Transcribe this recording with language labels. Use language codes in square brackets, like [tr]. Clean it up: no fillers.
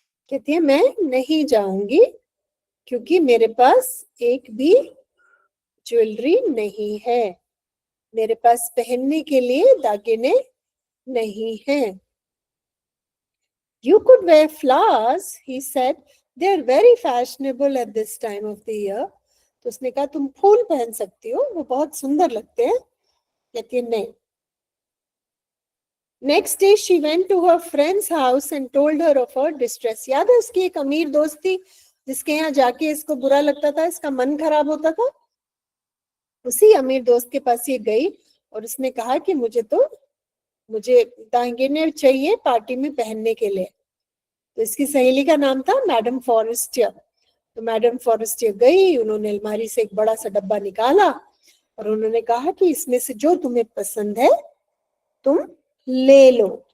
[hi] कहती है, मैं नहीं जाऊंगी क्योंकि मेरे पास एक भी ज्वेलरी नहीं है, मेरे पास पहनने के लिए दागिने नहीं हैं. [en] You could wear flowers, he said. They are very fashionable at this time of the year. [hi] तो उसने कहा तुम फूल पहन सकती हो, वो बहुत सुंदर लगते हैं. कहती है नहीं. [en] Next day she went to her friend's house and told her of her distress. [hi] याद है उसकी एक अमीर दोस्त थी जिसके यहाँ जाके इसको बुरा लगता था, इसका मन खराब होता था. उसी अमीर दोस्त के पास ये गई और उसने कहा कि मुझे दागिने चाहिए पार्टी में पहनने के लिए. तो इसकी सहेली का नाम था मैडम फॉरेस्टियर. तो मैडम फॉरेस्टियर गई, उन्होंने अलमारी से एक बड़ा सा डब्बा निकाला और उन्होंने कहा कि इसमें से जो तुम्हें पसंद है तुम ले लो.